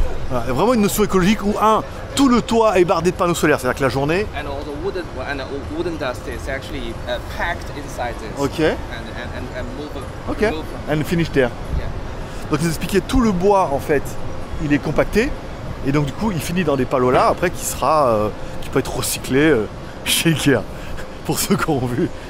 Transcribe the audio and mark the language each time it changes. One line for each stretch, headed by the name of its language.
French: Voilà, il y a vraiment une notion écologique où tout le toit est bardé de panneaux solaires, c'est-à-dire que la journée.
English: And all the wooden dust is actually packed inside this. Ok. And move. Ok. And finish there. Yeah.
French: Donc ils expliquaient tout le bois en fait, il est compacté et donc du coup il finit dans des palos là après qui peut être recyclé chez Ikea pour ceux qui ont vu.